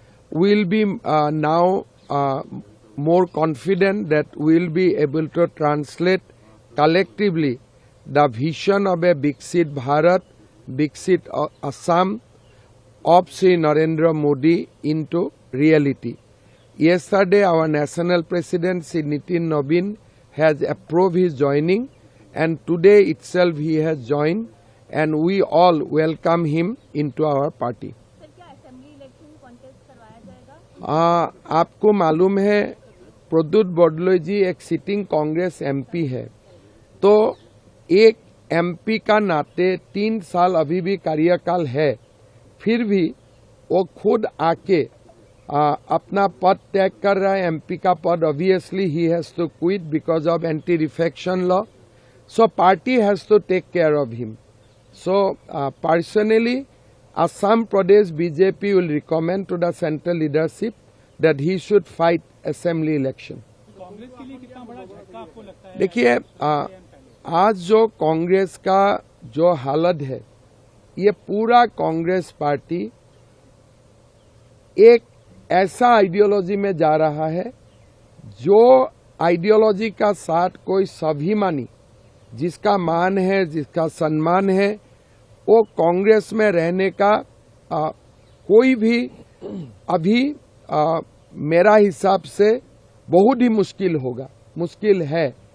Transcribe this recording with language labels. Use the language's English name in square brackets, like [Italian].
[English] We'll be now more confident that we'll be able to translate collectively the vision of a Viksit Bharat, Viksit Assam of Sri Narendra Modi into reality. Yesterday, our national president, Sri Nitin Nabin, has approved his joining, and today itself he has joined, and we all welcome him into our party. [Hindi] Sir, क्या assembly election contest करवाया जाएगा? आपको मालूम है प्रद्युत बॉर्डोलोई जी एक sitting Congress MP है, तो एक एमपी का नाते 3 साल अभी भी कार्यकाल है, फिर भी वो खुद आके अपना पद त्याग कर रहा है। [English] MP का पद obviously ही has to quit because of anti defection law, so party has to take care of him. So personally Assam Pradesh BJP will recommend to the central leadership that he should fight assembly election. [Hindi] Congress के लिए कितना बड़ा झटका आपको लगता है? देखिए, आज जो कांग्रेस का जो हालत है, ये पूरा कांग्रेस पार्टी एक ऐसा आइडियोलॉजी में जा रहा है जो आइडियोलॉजी का साथ कोई स्वाभिमानी, जिसका मान है, जिसका सम्मान है, वो कांग्रेस में रहने का कोई भी अभी मेरा हिसाब से बहुत ही मुश्किल होगा, मुश्किल है।